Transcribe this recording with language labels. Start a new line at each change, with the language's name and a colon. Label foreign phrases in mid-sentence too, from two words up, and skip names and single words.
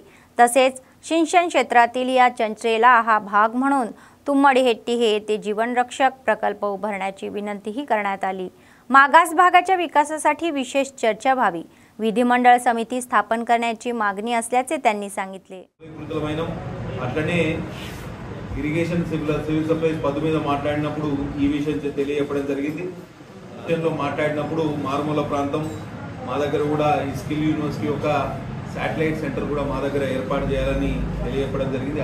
Marathi: तसेच सिंचन क्षेत्रातील या चंचेला हा भाग म्हणून तुम्मडहेट्टी हे येथे जीवनरक्षक प्रकल्प उभारण्याची विनंतीही करण्यात आली। मागास भागाच्या विकासासाठी विशेष चर्चा व्हावी, विधिमंडळ समिती स्थापन करण्याची मागणी असल्याचे त्यांनी सांगितले।
Telugu: అట్లనే ఇరిగేషన్ సివిల్ సప్లైస్ పదు మీద మాట్లాడినప్పుడు ఈ విషయం తెలియజేయడం జరిగింది। విషయంలో మాట్లాడినప్పుడు మారుమూల ప్రాంతం మా దగ్గర కూడా ఈ స్కిల్ యూనివర్సిటీ ఒక శాటిలైట్ సెంటర్ కూడా మా దగ్గర ఏర్పాటు చేయాలని తెలియజేయడం జరిగింది।